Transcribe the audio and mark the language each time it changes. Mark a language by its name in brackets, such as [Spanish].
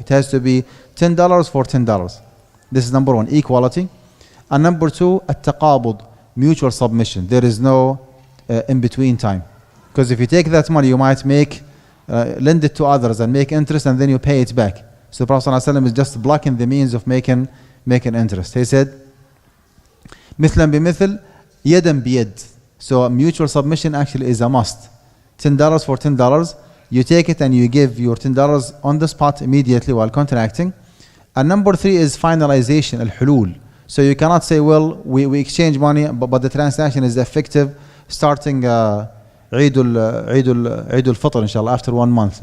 [English] It has to be $10 for $10. This is number one, equality. And number two, at-taqabud, mutual submission. There is no in-between time. Because if you take that money, you might lend it to others and make interest, and then you pay it back. So the Prophet ﷺ is just blocking the means of making interest. [Arabic] He said, مثلا بمثل يدا بيد. [English] So mutual submission actually is a must. $10 for $10. You take it and you give your $10 on the spot immediately while contracting. And number three is finalization, al-hulul. So you cannot say, well, we exchange money, but the transaction is effective starting Eid al-Fitr, inshallah, after 1 month.